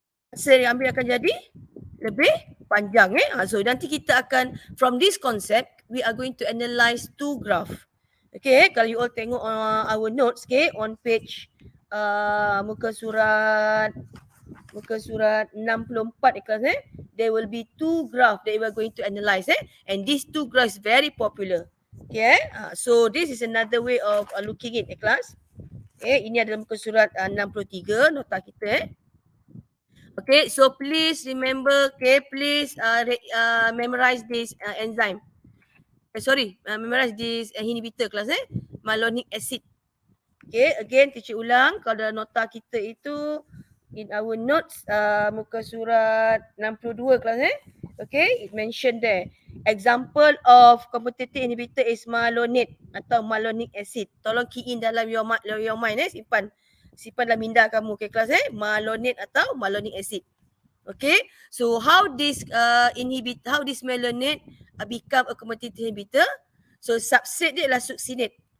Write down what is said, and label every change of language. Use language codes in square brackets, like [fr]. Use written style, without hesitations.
[ms] Masa yang ambil akan jadi lebih panjang. So nanti kita akan, [en] from this concept, we are going to analyze two graph. Okay, kalau you all tengok our notes, okay, on page [ms] muka surat 64 kelas, [en] there will be two graph that we are going to analyze, and these two graphs very popular. Okay, so this is another way of looking at class. [ms] Okay, ini adalah muka surat 63 nota kita. [en] Okay, so please remember, okay, please memorize this enzyme. Memorize this inhibitor class, malonic acid. Okay, again teacher ulang, [ms] kalau dalam nota kita itu [en] in our notes [ms] muka surat 62 kelas, [en] okay, it mentioned there. Example of competitive inhibitor is malonate atau malonic acid. [ms] Tolong key in dalam your mind, simpan dalam minda kamu, okay kelas, malonate atau malonic acid. [en] Okay, so how this malonate become a competitive inhibitor? [ms] So substrate dia adalah succinate.